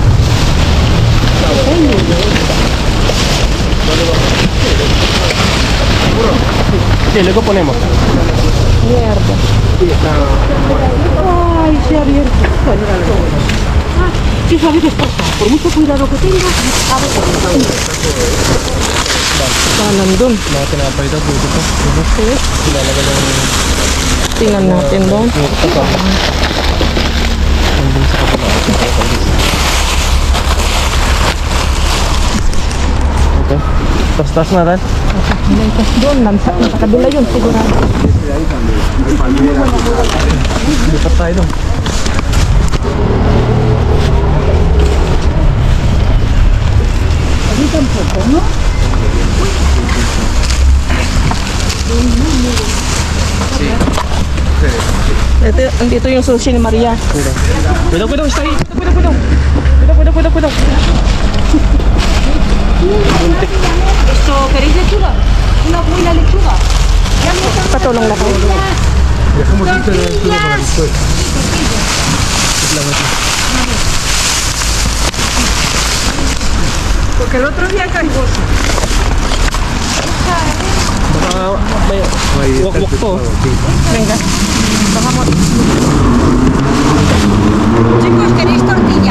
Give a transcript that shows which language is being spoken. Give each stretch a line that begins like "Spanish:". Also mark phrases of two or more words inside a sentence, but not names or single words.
Spanish: Sí, luego ponemos. Mierda. Ay, se ha abierto. Ah, ¿qué sabe qué pasa? Por mucho cuidado que tenga, a ver.
Filipino: Nandun. Mga tinapay daw, pwede pa. Ilalagay lang Tingnan natin doon. ito pa. Nandun sa kabila. Okay. Tas natin. Naitas doon. Nasa kabila yun sigurado. Lipat tayo doon.
Spanish: A mí tampoco, ¿no?
Filipino: Dito yung sushi ni Maria.
Spanish: Cuidado, está ahí. Cuidado. Esto, ¿queréis lechuga? Una buena lechuga.
Filipino: Patulong na kayo.
Spanish: Dejamos
Filipino: dito na ito
Spanish: para después. Porque el otro día caí bolsa.
Filipino: Baka may wak-wak po.
Spanish: Venga. Chicos, ¿queréis tortilla?